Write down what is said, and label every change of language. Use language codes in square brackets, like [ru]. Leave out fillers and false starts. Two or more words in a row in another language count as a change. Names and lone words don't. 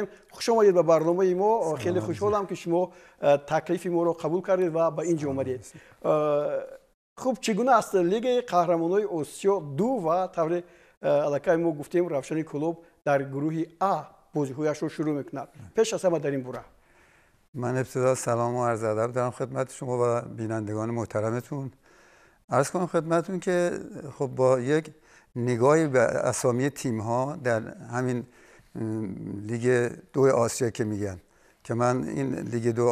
[tg] хуш омадед ба барномаи мо. хеле хушҳолам ки шумо таклифи моро қабул кардед ва ба ин ҷо омадед. хуб, чӣ гуна аст лигаи қаҳрамонои осиё 2 ва тавре аллакай мо гуфтем Равшани Кӯлоб дар гурӯҳи А бозиҳояшро шурӯъ мекунад. пеш аз ҳама дар ин бора [fa] من ابتدا سلام و عرض ادب دارم خدمت شما و بینندگان محترمتون. عرض کنم خدمتتون که خب با یک نگاهی به اسامی تیم ها در همین لیگ 2 آسیا که میگن که من این لیگ 2